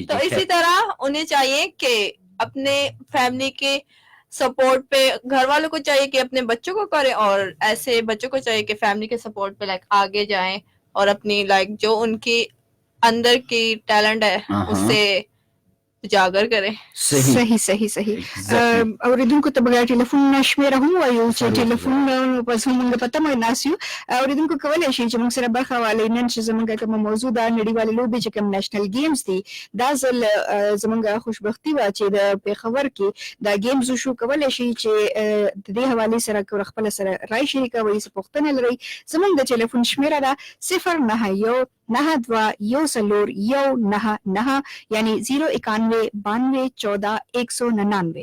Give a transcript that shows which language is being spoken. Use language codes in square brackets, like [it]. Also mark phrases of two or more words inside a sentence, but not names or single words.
[ur] تو اسی طرح انہیں چاہیے کہ اپنے فیملی کے سپورٹ پہ، گھر والوں کو چاہیے کہ اپنے بچوں کو کریں، اور ایسے بچوں کو چاہیے کہ فیملی کے سپورٹ پہ لائک آگے جائیں اور اپنی لائک جو ان کی اندر کی ٹیلنٹ ہے اس سے اجاگر کریں. صحیح صحیح صحیح [ps] اوریدونکو ته بغیر ټلیفون شمیره هم وایو چې ټلیفون پس موږ پته مې ناسیو اوریدونکو کولای شي چې موږ سره برخه والي نن چې زمونږ کوم موضوع دا نړیوالې لوبې چې کوم نېشنل گیمز دي دا ځل زمونږ خوشبختی وا چې د پیښور کې دا گیمز شو کولای شي چې د دې حواله سره خپل سره رائے شریکوي څه پوښتنه لري زمونږ د ټلیفون شمیره دا 091 92 1 9 یعنی 091 92 14 199.